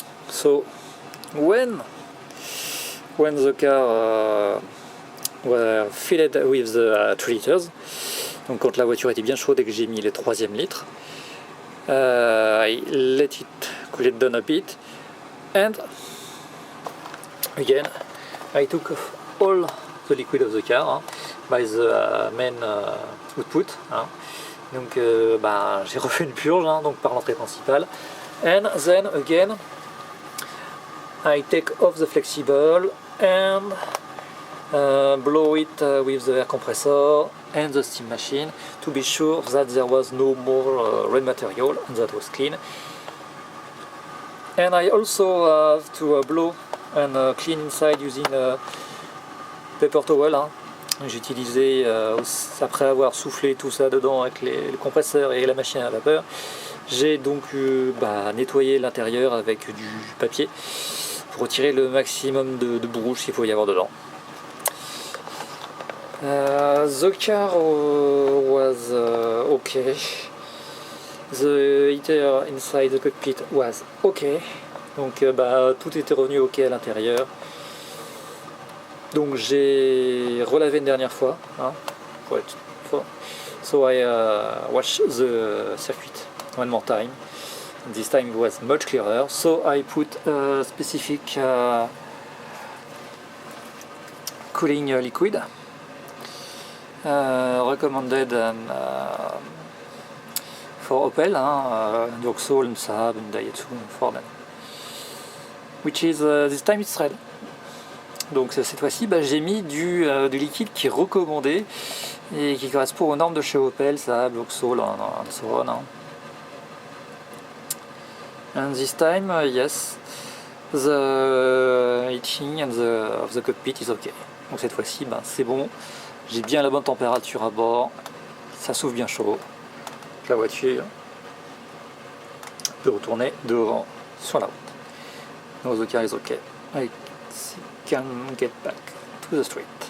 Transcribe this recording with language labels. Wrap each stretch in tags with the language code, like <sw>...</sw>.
<en>So when the car was filled with the 3 liters,</en> <fr>donc quand la voiture était bien chaude et que j'ai mis le 3e litre,</fr> <en>I let it cool it down a bit, and again I took all the liquid of the car, hein, by the main output, hein.</en> <fr>Donc j'ai refait une purge, hein, donc par l'entrée principale,</fr> <en>and then again I take off the flexible and blow it with the air compressor and the steam machine to be sure that there was no more red material and that was clean. And I also have to blow and clean inside using a paper towel. Hein.</en> <fr>J'ai utilisé, après avoir soufflé tout ça dedans avec le compresseur et la machine à vapeur, j'ai donc nettoyé l'intérieur avec du papier pour retirer le maximum de brouche qu'il faut y avoir dedans.</fr> <en>The car was okay. The heater inside the cockpit was okay.</en> <fr>Donc tout était revenu ok à l'intérieur. Donc j'ai relavé une dernière fois.</fr> <en>Hein, so I watched the circuit one more time. This time it was much clearer. So I put a specific cooling liquid. Recommended and for Opel, Vauxhall and Saab and Daihatsu and Ford, which is this time it's red.</en> <fr>Donc cette fois-ci, j'ai mis du liquide qui est recommandé et qui correspond aux normes de chez Opel, Saab, Vauxhall</fr> <en>and so on. And this time, yes, the heating and of the cockpit is okay.</en> <fr>Donc cette fois-ci, c'est bon. J'ai bien la bonne température à bord, ça souffle bien chaud. La voiture peut retourner devant sur la route.</fr> <en>Now the car is okay. I can get back to the street.</en>